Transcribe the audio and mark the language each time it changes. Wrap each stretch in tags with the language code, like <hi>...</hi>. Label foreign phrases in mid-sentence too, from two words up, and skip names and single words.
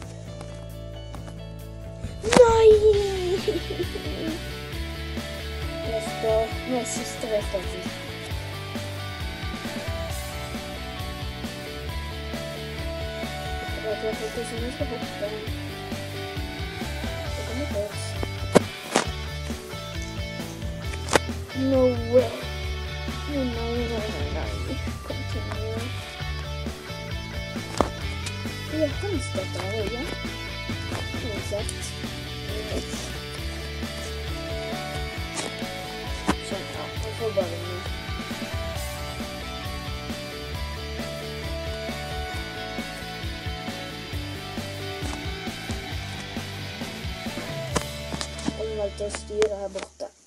<no>Nei! Restart. Nå er siste restarten. Jeg vet ikke hvordan jeg skal hoppe. Det kommer først.</no> <en>No way!</en> <no>Nei. Continue. Jeg kan støtte her, ikke? Uansett. Sånn, ja. Jeg får bare nå. Jeg valgte å styre her borte.</no>